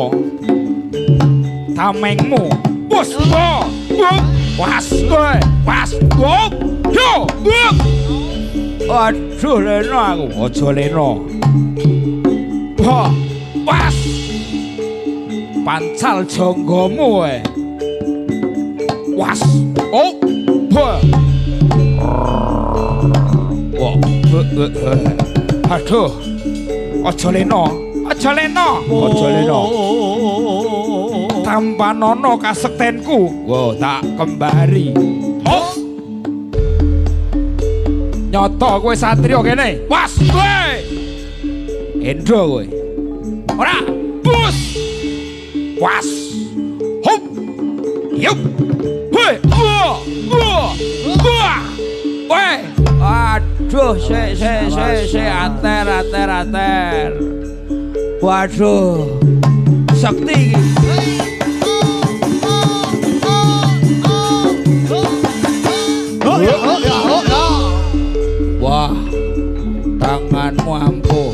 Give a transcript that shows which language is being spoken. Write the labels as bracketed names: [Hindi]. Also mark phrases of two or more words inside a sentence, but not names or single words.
[Javanese] Tamengmu. Wes, was, was, yo, aduh leno aku, aja leno. Was, pancal jonggomu we. Was, aduh, aja leno, aja leno, aja leno. Tampanono kasektenku. Wow, tak kembari. Oh. Nyoto kowe satriya kene. Was kowe. Endro kowe. Ora, bus. Was. Hop. Yup. Hoi. Woi. Aduh, se ater. Waduh. Sakti iki. Wah, tanganmu ampuh.